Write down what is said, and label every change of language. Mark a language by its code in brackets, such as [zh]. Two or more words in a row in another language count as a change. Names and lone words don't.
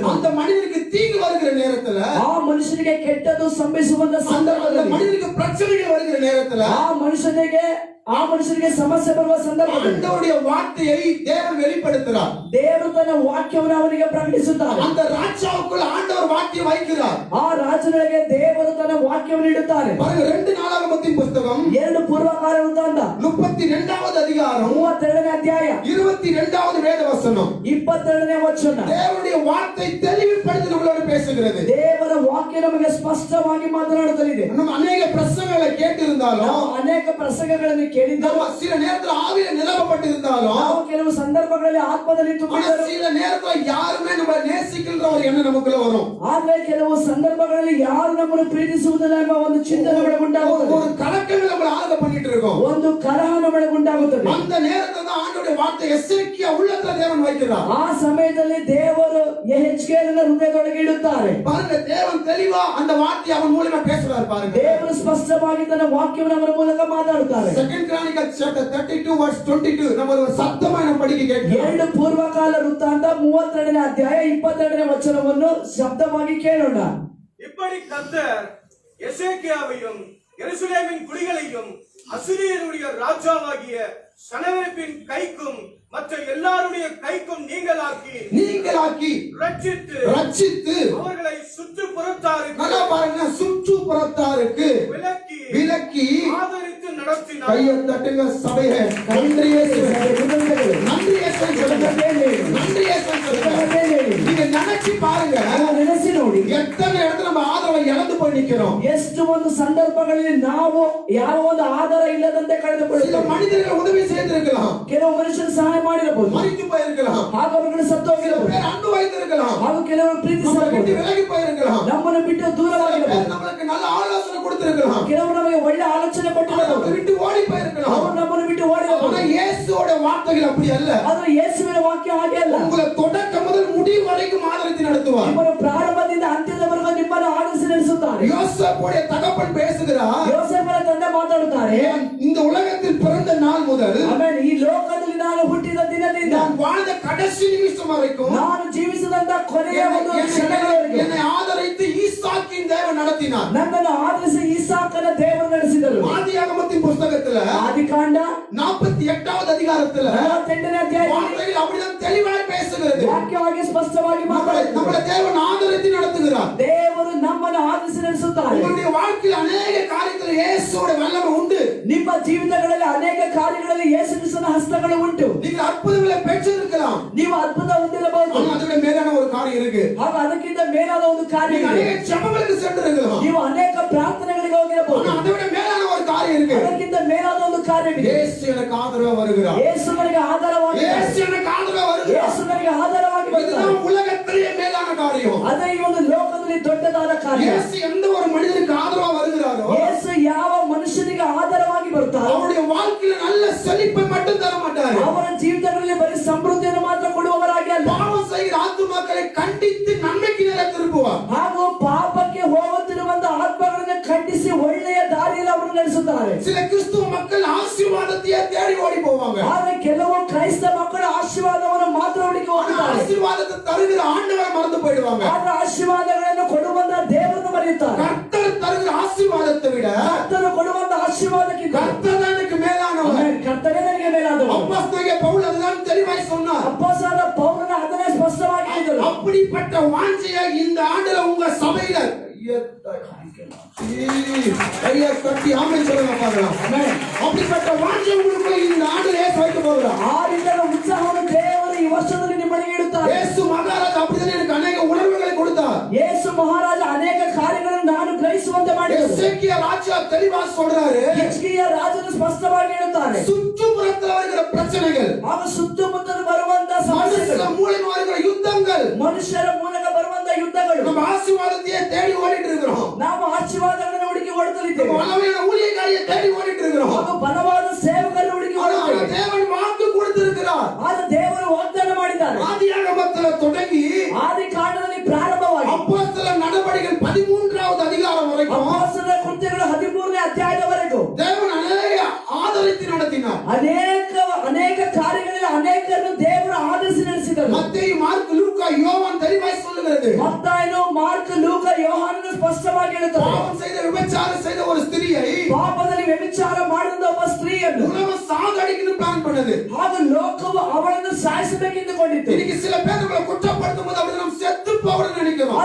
[ta] அந்த மனிதனுக்கு தீங்கு வருகிற நேரத்துல, [kn] ಆ ಮನುಷ್ಯನಿಗೆ ಕೆಟ್ಟದ್ದು ಸಂಭವಿಸುವಂತಹ [ta] அந்த [kn] ಸಂದರ್ಭದಲ್ಲಿ, [ta] மனிதனுக்கு பிரச்சனைகள் வருகிற நேரத்துல [kn] ಆ ಮನುಷ್ಯನಿಗೆ ಸಮಸ್ಯೆ ಬರುವ ಸಂದರ್ಭದಲ್ಲಿ [ta] ஆண்டவருடைய வார்த்தையை தேவன் வெளிப்படுத்துறார். [kn] ದೇವರು ತನ್ನ ವಾಕ್ಯವನ್ನು ಅವನಿಗೆ ಪ್ರಕಟಿಸುತ್ತಾರೆ. [ta] அந்த ராஜாவுக்குள்ள ஆண்டவர் வார்த்தையை வைக்கிறார். [kn] ಆ ರಾಜನಿಗೆ ದೇವರು ತನ್ನ ವಾಕ್ಯವನ್ನು ಇಡುತ್ತಾರೆ. [ta] பாருங்க, 2 நாளாகமத்தின் புத்தகம் [kn] 2 ಪೂರ್ವಕಾಲ ವೃತ್ತಾಂತ [ta] 32வது அதிகாரம் [kn] 32ನೇ ಅಧ್ಯಾಯ [ta] 22வது வேத வசனம் [kn] 22ನೇ ವಚನ. [ta] தேவனுடைய வார்த்தை தெளிவுபடுத்தி நம்மளோட பேசுகிறது. [kn] ದೇವರ ವಾಕ್ಯ ನಮಗೆ ಸ್ಪಷ್ಟವಾಗಿ ಮಾತನಾಡುತ್ತದೆ. [ta] நம்ம அநேக பிரசங்களை கேட்டிருந்தாலும், [kn] ನಾವು ಅನೇಕ ಪ್ರಸಂಗಗಳನ್ನು ಕೇಳಿದ್ದರೂ, [ta] நம்ம சில நேரத்துல ஆவியில நிரப்பப்பட்டிருந்தாலும், [kn] ನಾವು ಕೆಲವು ಸಂದರ್ಭಗಳಲ್ಲಿ ಆತ್ಮದಲ್ಲಿ [ta] ஆனா [kn] ತುಂಬಿದ್ದರೂ, [ta] சில நேரத்துல யாருமே நம்ம நேசிக்கின்ற ஒரு எண்ணம் நமக்குள்ள வரும். [kn] ಆದರೆ ಕೆಲವು ಸಂದರ್ಭಗಳಲ್ಲಿ ಯಾರು ನಮ್ಮನ್ನು ಪ್ರೀತಿಸುವುದಿಲ್ಲ ಎಂಬ ಒಂದು ಚಿಂತನೆ ಉಂಟಾಗುತ್ತದೆ. [ta] ஒரு கலக்கங்கள் நம்மள ஆளுக பண்ணிட்டு இருக்கோம். [kn] ಒಂದು ಕಲಹ ನಮಗೆ ಉಂಟಾಗುತ್ತದೆ. [ta] அந்த நேரத்துல தான் ஆண்டவருடைய வார்த்தை எசேக்கியா உள்ளத்துல தேவன் வைக்கிறார். [kn] ಆ ಸಮಯದಲ್ಲಿ ದೇವರು ಯೆಹೆಜ್ಕೇಲನ ಹೃದಯದೊಳಗೆ ಇಡುತ್ತಾರೆ. [ta] பாருங்க, தேவன் தெளிவா அந்த வார்த்தையை அவன் மூலமா பேசுறாரு. பாருங்க, [kn] ದೇವರು ಸ್ಪಷ್ಟವಾಗಿ ತನ್ನ ವಾಕ್ಯವನ್ನು ಅವರ ಮೂಲಕ ಮಾತಾಡುತ್ತಾರೆ. [en] 2 Chronicles chapter 32 verse 22 [ta] நம்ம ஒரு சத்தமா நம்ம படிக்க கேட்கிறோம். [kn] 2 ಪೂರ್ವಕಾಲ ವೃತ್ತಾಂತ 32ನೇ ಅಧ್ಯಾಯ 22ನೇ ವಚನವನ್ನು ಶಬ್ದವಾಗಿ ಕೇಳೋಣ. [ta] இப்படி கர்த்தர் எசேக்கியாவையும் எருசலேமின் குடிகளையும் அசீரியருடைய ராஜாவாகிய சனகரிப்பின் கைக்கும் மற்ற எல்லாருடைய கைக்கும் நீங்களாக்கி ரட்சித்து அவர்களை சுற்றுப்புறத்தாருக்கு, நல்லா பாருங்க, சுற்றுப்புறத்தாருக்கு விலக்கி ஆதரித்து நடத்தினார். கையை தட்டுங்க சபையே. நன்றி இயேசுவே. நன்றி இயேசுவே சொல்லுங்க. நன்றி இயேசுவே சொல்லுங்க. நீங்க நினைச்சு பாருங்க, [kn] ನೆನೆಸಿ ನೋಡಿ, [ta] எத்தனை இடத்துல நம்ம ஆதரவை இழந்து போய் நிக்கிறோம். [kn] ಎಷ್ಟು ಒಂದು ಸಂದರ್ಭಗಳಲ್ಲಿ ನಾವು ಯಾವ ಒಂದು ಆಧಾರ ಇಲ್ಲದಂತೆ [ta] சில [kn] ಕಳೆದುಕೊಳ್ಳುತ್ತೇವೆ. [ta] மனிதர்கள் உதவி செய்திருக்கலாம், [kn] ಕೆಲವು ಮನುಷ್ಯರು ಸಹಾಯ ಮಾಡಿರಬಹುದು, [ta] மறித்து போயிருக்கலாம், [kn] ಹಾಗೂ ಅವರುಗಳು ಸತ್ತು [ta] சில [kn] ಹೋಗಿರಬಹುದು, [ta] பேர் அன்பு வைத்திருக்கலாம், [kn] ಹಾಗೂ ಕೆಲವರು [ta] நம்மளை [kn] ಪ್ರೀತಿಸಬಹುದು, [ta] விட்டு விலகி போயிருக்கலாம், [kn] ನಮ್ಮನ್ನು ಬಿಟ್ಟು [ta] சில [kn] ದೂರವಾಗಿರಬಹುದು, [ta] பேர் நம்மளுக்கு நல்ல ஆலோசனை கொடுத்திருக்கலாம், [kn] ಕೆಲವರು ನಮಗೆ ಒಳ್ಳೆ ಆಲೋಚನೆ [ta] நம்மளை [kn] ಕೊಟ್ಟಿರಬಹುದು, [ta] விட்டு ஓடி போயிருக்கலாம். [kn] ಅವರು ನಮ್ಮನ್ನು ಬಿಟ್ಟು ಓಡಿರಬಹುದು. [ta] ஆனா இயேசுவோட வார்த்தைகள் அப்படி அல்ல. [kn] ಆದ್ರೆ ಯೇಸುವಿನ ವಾಕ್ಯ ಹಾಗೆ ಅಲ್ಲ. [ta] உங்களை தொடக்கம் முதல் முடிவு வரைக்கும் ஆதரித்து நடத்துவார். [kn] ನಿಮ್ಮನ್ನು ಪ್ರಾರಂಭದಿಂದ ಅಂತ್ಯದವರೆಗೂ ನಿಮ್ಮನ್ನು ಆಲಿಸಿ ನಡೆಸುತ್ತಾರೆ. [ta] யோசேப்புடைய தகப்பன் பேசுகிறார், [kn] ಯೋಸೇಫನ ತಂದೆ ಮಾತಾಡುತ್ತಾರೆ, [ta] இந்த உலகத்தில் பிறந்த நாள் முதல் [kn] ಆಮೇಲೆ ಈ ಲೋಕದಲ್ಲಿ ನಾನು ಹುಟ್ಟಿದ ದಿನದಿಂದ [ta] நான் வாழ்ந்த கடைசி நிமிஷம் வரைக்கும் [kn] ನಾನು ಜೀವಿಸಿದಂತ ಕೊನೆಯ ಒಂದು ಕ್ಷಣಗಳವರೆಗೂ [ta] என்னை ஆதரித்து ஈசாக்கின் தேவன் நடத்தினார். [kn] ನನ್ನನ್ನು ಆದರಿಸಿ ಇಸಾಕನ ದೇವರು ನಡೆಸಿದರು. [ta] ஆதியாகமத்தின் புஸ்தகத்துல [kn] ಆದಿಕಾಂಡ [ta] 48வது அதிகாரத்துல [kn] 48ನೇ ಅಧ್ಯಾಯದಲ್ಲಿ [ta] வார்த்தைகள் அப்படிதான் தெளிவாய் பேசுகிறது. [kn] ವಾಕ್ಯವಾಗಿ ಸ್ಪಷ್ಟವಾಗಿ ಮಾತಾಡುತ್ತಾರೆ. [ta] நம்மளை தேவன் ஆதரித்து நடத்துகிறார். [kn] ದೇವರು ನಮ್ಮನ್ನು ಆದರಿಸಿ ನಡೆಸುತ್ತಾರೆ. [ta] உங்களுடைய வாழ்க்கையில் அநேக காரியத்தில் இயேசுவோட வல்லமை உண்டு. [kn] ನಿಮ್ಮ ಜೀವಿತಗಳಲ್ಲಿ ಅನೇಕ ಕಾರ್ಯಗಳಲ್ಲಿ ಯೇಸು ಕ್ರಿಸ್ತನ ಹಸ್ತಗಳು ಉಂಟು. [ta] நீங்கள் அற்புதங்களை பெற்றிருக்கலாம், [kn] ನೀವು ಅದ್ಭುತ ಹೊಂದಿರಬಹುದು, [ta] ஆனா அதை விட மேலான ஒரு காரியம் இருக்கு. [kn] ಹಾಗೂ ಅದಕ್ಕಿಂತ ಮೇಲಾದ ಒಂದು ಕಾರ್ಯ [ta] நீங்க [kn] ಇದೆ. [ta] அநேக ஜெபங்களுக்கு சென்றிருக்கலாம், [kn] ನೀವು ಅನೇಕ ಪ್ರಾರ್ಥನೆಗಳಿಗೆ ಹೋಗಿರಬಹುದು, [ta] ஆனா அதை விட மேலான ஒரு காரியம் இருக்கு. [kn] ಅದಕ್ಕಿಂತ ಮೇಲಾದ ಒಂದು ಕಾರ್ಯವಿದೆ. [ta] இயேசு எனக்கு ஆதரவா வருகிறார். [kn] ಯೇಸು ನನಗೆ ಆಧಾರವಾಗಿ [ta] இயேசு எனக்கு ஆதரவா வருகிறார். [kn] ಯೇಸು ನನಗೆ ಆಧಾರವಾಗಿ ಬರ್ತಾರೆ. [ta] இதுதான் உலகத்திலேயே மேலான காரியம். [kn] ಅದೇ ಈ ಒಂದು ಲೋಕದಲ್ಲಿ ದೊಡ್ಡದಾದ ಕಾರ್ಯ. [ta] இயேசு எந்த ஒரு மனிதனுக்கு ஆதரவா வருகிறாரோ [kn] ಯೇಸು ಯಾವ ಮನುಷ್ಯನಿಗೆ ಆಧಾರವಾಗಿ ಬರ್ತಾರೋ [ta] அவருடைய வாழ்க்கையில நல்ல செழிப்பை மட்டும் தர மாட்டாரு. [kn] ಅವರ ಜೀವಿತಗಳಲ್ಲಿ ಬರೀ ಸಮೃದ್ಧಿಯನ್ನು ಮಾತ್ರ ಕೊಡುವವರಾಗಿ ಅಲ್ಲ, [ta] பாவம் செய்கிற ஆத்துமாக்களை கண்டித்து நன்மைக்கு நேர திருப்புவார். [kn] ಹಾಗೂ ಪಾಪಕ್ಕೆ ಹೋಗುತ್ತಿರುವಂತ ಆತ್ಮಗಳನ್ನು ಖಂಡಿಸಿ ಒಳ್ಳೆಯ ದಾರಿಯಲ್ಲಿ ಅವರು ನಡೆಸುತ್ತಾರೆ. [ta] சில கிறிஸ்துவ மக்கள் ஆசீர்வாதத்தையே தேடி ஓடி போவாங்க, [kn] ಆದ್ರೆ ಕೆಲವು ಕ್ರೈಸ್ತ ಮಕ್ಕಳು ಆಶೀರ್ವಾದವನ್ನು ಮಾತ್ರ ಹುಡುಕಿ [ta] ஆனா [kn] ಹೋಗುತ್ತಾರೆ. [ta] ஆசீர்வாதத்தை தருகிற ஆண்டவரை மறந்து போயிடுவாங்க. [kn] ಆದ್ರೆ ಆಶೀರ್ವಾದಗಳನ್ನು ಕೊಡುವಂತ ದೇವರನ್ನು ಮರೆಯುತ್ತಾರೆ. [ta] கர்த்தர் தருகிற ஆசீர்வாதத்தை விட [kn] ಕರ್ತನು ಕೊಡುವಂತ ಆಶೀರ್ವಾದಕ್ಕಿಂತ [ta] கர்த்தர் தான் எனக்கு மேலானவர். [kn] ಕರ್ತನೇ ನನಗೆ ಮೇಲಾದವರು. [ta] அப்போஸ்தலனாகிய பவுல் அதுதான் தெளிவாய் சொன்னார். [kn] ಅಪ್ಪೋಸ್ತಲನಾದ ಪೌಲನು ಅದನ್ನೇ ಸ್ಪಷ್ಟವಾಗಿ ಹೇಳಿದರು. [ta] அப்படிப்பட்ட வாஞ்சையை இந்த ஆண்டுல உங்க சபையில கையை தட்டி ஆமென் சொல்லுங்க பார்க்கலாம். அப்படிப்பட்ட வாஞ்சை உங்களுக்குள்ள இந்த ஆண்டுல ஏசு வைக்க போகிறார். [kn] ಆ ರೀತಿಯ ಉತ್ಸಾಹವನ್ನು ದೇವರು ಈ ವರ್ಷದಲ್ಲಿ ನಿಮ್ಮಲ್ಲಿ ಇಡುತ್ತಾರೆ. [ta] இயேசு மகாராஜா அப்படிதான் எனக்கு அநேக உணர்வுகளை கொடுத்தார். [kn] ಯೇಸು ಮಹಾರಾಜ ಅನೇಕ ಕಾರ್ಯಗಳನ್ನು ನಾನು ಗ್ರಹಿಸುವಂತೆ ಮಾಡಿದರು. [ta] எசேக்கியா ராஜா தெளிவா சொல்றாரு, [kn] ಹಿಜ್ಕೀಯ ರಾಜನು ಸ್ಪಷ್ಟವಾಗಿ ಹೇಳುತ್ತಾರೆ, [ta] சுற்றுப்புறத்துல வருகிற பிரச்சனைகள், [kn] ಆಗ ಸುತ್ತಮುತ್ತಲು ಬರುವಂತ ಸಮಸ್ಯೆಗಳು, [ta] மனுஷ மூலமா வருகிற யுத்தங்கள், [kn] ಮನುಷ್ಯರ ಮೂಲಕ ಬರುವಂತ ಯುದ್ಧಗಳು, [ta] நம்ம ஆசீர்வாதத்தையே தேடி ஓடிட்டு இருக்கிறோம். [kn] ನಾವು ಆಶೀರ್ವಾದಗಳನ್ನು ಹುಡುಕಿ [ta] நம்ம [kn] ಓಡುತ್ತಲಿದ್ದೇವೆ, [ta] வல்லமையான ஊழியக்காரியை தேடி ஓடிட்டு இருக்கிறோம். [kn] ಹಾಗೂ ಬಲವಾದ ಸೇವಕರನ್ನು ಹುಡುಕಿ [ta] ஆனா [kn] ಓಡುತ್ತೇವೆ. [ta] தேவன் வாக்கு கொடுத்திருக்கிறார். [kn] ಆಗ ದೇವರು ವಾಗ್ದಾನ ಮಾಡಿದ್ದಾರೆ. [ta] ஆதியாகமத்துல தொடங்கி [kn] ಆದಿ ಕಾಂಡದಲ್ಲಿ ಪ್ರಾರಂಭವಾಗಿ [ta] அப்போஸ்தல நடபடிகள் 13வது அதிகாரம் வரைக்கும் [kn] ಅಪೊಸ್ತಲರ ಕೃತ್ಯಗಳು 13ನೇ ಅಧ್ಯಾಯದವರೆಗೂ [ta] தேவன் அநேக ஆதரித்து நடத்தினார். [kn] ಅನೇಕ ಕಾರ್ಯಗಳಲ್ಲಿ ಅನೇಕರನ್ನು ದೇವರು ಆದರಿಸಿ ನಡೆಸಿದರು. [ta] மத்தேயு, மார்க், லூக்கா, யோவான் தெளிவாய் சொல்லுகிறது. [kn] ಮತ್ತಾಯನು, ಮಾರ್ಕ್, ಲೂಕ, ಯೋಹಾನನು ಸ್ಪಷ್ಟವಾಗಿ ಹೇಳುತ್ತಾರೆ, [ta] பாவம் செய்த விபச்சாரம் செய்த ஒரு ஸ்திரியை [kn] ಪಾಪದಲ್ಲಿ ವ್ಯಭಿಚಾರ ಮಾಡಿದ ಒಬ್ಬ ಸ್ತ್ರೀಯನ್ನು [ta] உலகம் சாகடிக்கணும் பிளான் பண்ணது. [kn] ಹಾಗೂ ಲೋಕವು ಅವಳನ್ನು ಸಾಯಿಸಬೇಕೆಂದುಕೊಂಡಿತ್ತು. [ta] இன்னைக்கு சில பேர் நம்மளை குற்றப்படுத்தும் போது அப்படி நம்ம செத்து போகணும்னு நினைக்கிறோம்.